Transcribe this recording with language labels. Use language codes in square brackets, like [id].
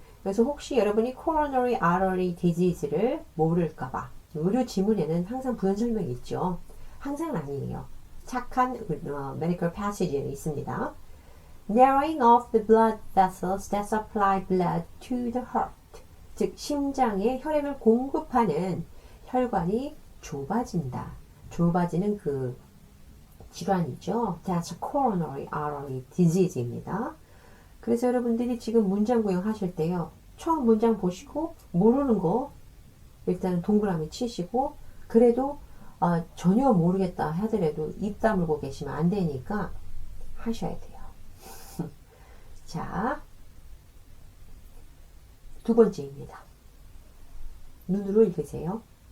[ko] 그래서 혹시 여러분이 coronary artery disease를 모를까봐 의료 지문에는 항상 부연 설명이 있죠. 항상은 아니에요. 착한 medical passage에 있습니다. [en] Narrowing of the blood vessels that supply blood to the heart. [ko] 즉 심장에 혈액을 공급하는 혈관이 좁아진다. 좁아지는 그 질환이죠. [en] That's a coronary artery disease입니다. [ko] 그래서 여러분들이 지금 문장 구형하실 때요. 처음 문장 보시고 모르는 거 일단 동그라미 치시고 그래도 전혀 모르겠다 하더라도 입 다물고 계시면 안 되니까 하셔야 돼요. 자, 두 번째입니다. 눈으로 읽으세요.